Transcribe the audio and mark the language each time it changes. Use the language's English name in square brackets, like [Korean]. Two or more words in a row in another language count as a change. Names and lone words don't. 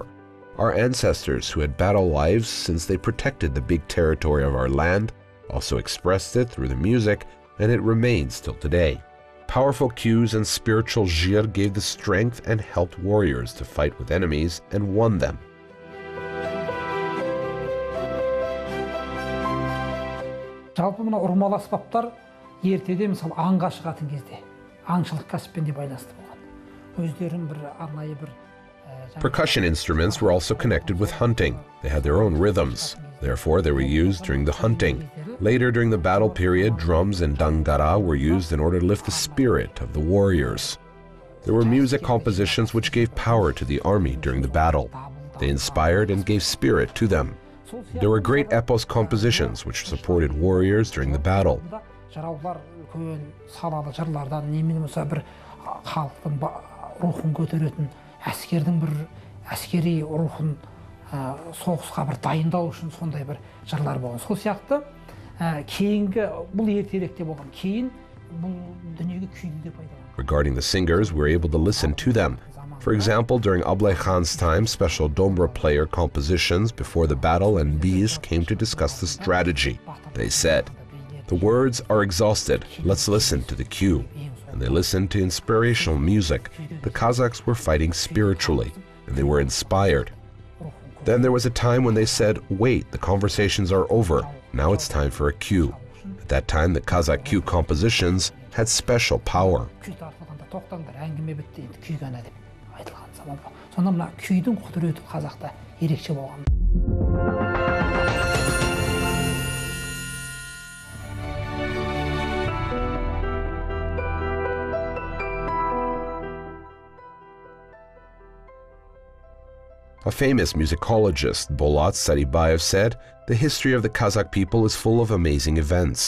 [English] Our ancestors who had battle lives since they protected the big territory of our land also expressed it through the music, and it remains till today. Powerful cues and spiritual jir gave the strength and helped warriors to fight with enemies and won them. [Kazakh] ертеде мысалы аңға шығатын кезде аңшылық кәсіппен де байланысты болған. Өздерін бір арнайы бір [English] Percussion instruments were also connected with hunting. They had their own rhythms. Therefore, they were used during the hunting. Later, during the battle period, drums and dangara were used in order to lift the spirit of the warriors. There were music compositions which gave power to the army during the battle. They inspired and gave spirit to them. There were great epos compositions which supported warriors during the battle. [Kazakh] Жыраулар үлкен салалы жырлардан немен болса бір халықтың рухын көтеретін, әскердің бір әскери рухын соғысқа бір дайындау үшін сондай бір жырлар болған. Сол сияқты кейінгі бұл ертеректе болған. Кейін бұл дүниеге күйді де пайдаланған. [English] Regarding the singers, we were able to listen to them. For example, during Ablai Khan's time, special dombra player compositions before the battle and bees came to discuss the strategy. They said, "The words are exhausted, let's listen to the cue." And they listened to inspirational music. The Kazakhs were fighting spiritually, and they were inspired. Then there was a time when they said, "Wait, the conversations are over, now it's time for a cue." At that time, the Kazakh cue compositions had special power. [Kazakh] Сонда мына күйдің құдіреті қазақта ерекше болған. [English] A famous musicologist, Bolat Saribayev, said, "The history of the Kazakh people is full of amazing events.